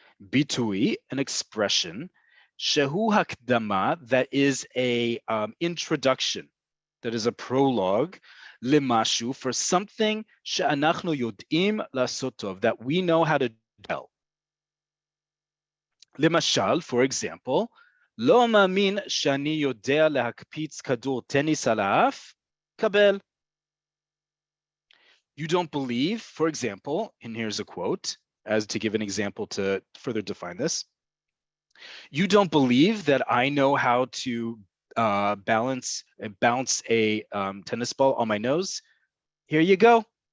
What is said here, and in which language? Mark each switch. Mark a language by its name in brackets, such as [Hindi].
[English] Bitui, an expression, [Hebrew] shehu hakdama, [English] that is a introduction, that is a prologue, [Hebrew] lemashu, [English] for something, [Hebrew] she'anachnu yodim la'asot tov, [English] that we know how to tell. [Hebrew] למשל, [English] for example, [Hebrew] לא מאמין שאני יודע להקפיץ כדור טניס על האף, קבל. [English] You don't believe, for example, and here's a quote, as to give an example to further define this. You don't believe that I know how to bounce a tennis ball on my nose? Here you go.